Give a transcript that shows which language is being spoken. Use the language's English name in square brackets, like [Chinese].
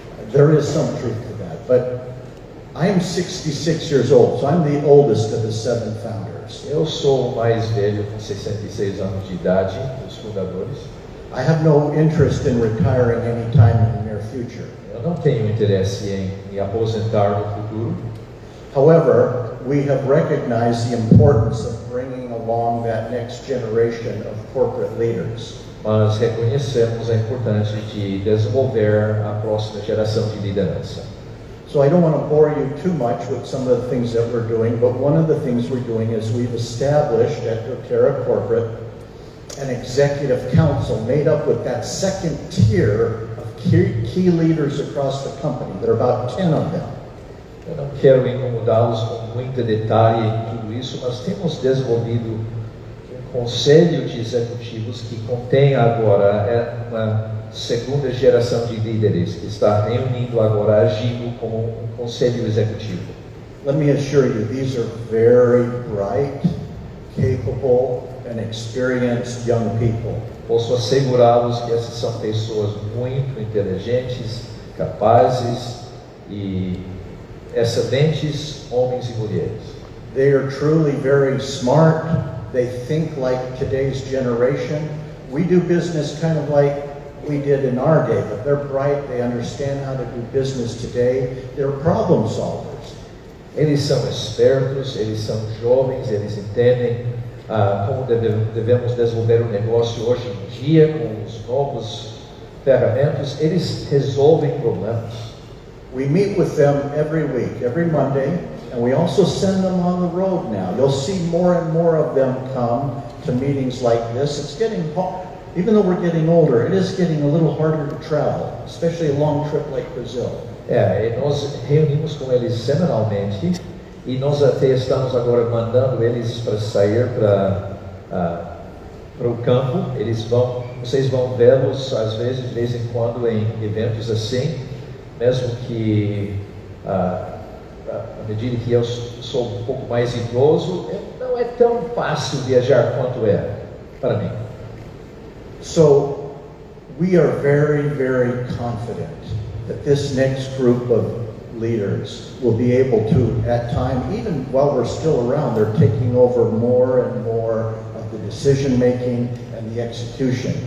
[English] There is some truth to that, but I'm 66 years old, so I'm the oldest of the 7 founders. [Portuguese] Eu sou o mais velho, com 66 anos de idade, dos fundadores. [English] I have no interest in retiring anytime in the near future. [Portuguese] Eu não tenho interesse em me aposentar no futuro. [English] However, we have recognized the importance of bringing along that next generation of corporate leaders. [Portuguese] Mas reconhecemos a importância de desenvolver a próxima geração de liderança. [English] So I don't want to bore you too much with some of the things that we're doing, but one of the things we're doing is we've established at doTERRA Corporate an executive council made up with that second tier of key leaders across the company. There are about 10 of them. [Portuguese] Eu não quero incomodá-los com muito detalhe em tudo isso, mas temos desenvolvido um conselho de executivos que contém agora uma segunda geração de líderes que está reunindo agora, agindo como um conselho executivo. [English] Let me assure you, these are very bright, capable, and experienced young people. [Portuguese] Posso assegurá-los que essas são pessoas muito inteligentes, capazes e excelentes homens e mulheres. [English] They are truly very smart. They think like today's generation. We do business kind of like we did in our day, but they're bright. They understand how to do business today. They're problem solvers. [Portuguese] Eles são espertos, eles são jovens, eles entendem como devemos desenvolver um negócio hoje em dia com os novos ferramentas. Eles resolvem problemas. [English] We meet with them every week, every Monday, and we also send them on the road now. You'll see more and more of them come to meetings like this. It's getting hard. Even though we're getting older, it is getting a little harder to travel, especially a long trip like Brazil. [Portuguese] E nós reunimos com eles semanalmente e nós até estamos agora mandando eles para sair para o campo. Vocês vão vê-los às vezes, de vez em quando, em eventos assim, mesmo que à medida que eu sou um pouco mais idoso, não é tão fácil viajar quanto é para mim. [English] So we are very, very confident that this next group of leaders will be able to, at time, even while we're still around, they're taking over more and more of the decision making and the execution.